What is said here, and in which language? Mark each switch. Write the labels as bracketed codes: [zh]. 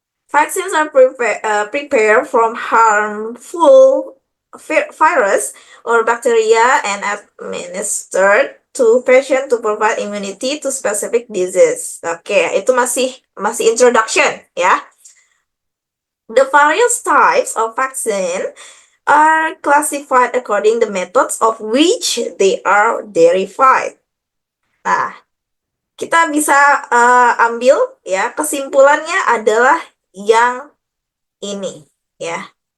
[en] Vaccines are prepared from harmful virus or bacteria and administered to patient to provide immunity to specific disease. [id] Oke, itu masih masih introduction ya. [en] The various types of vaccine are classified according the methods of which they are derived. [id] Nah, kita bisa ambil ya kesimpulannya adalah yang ini ya.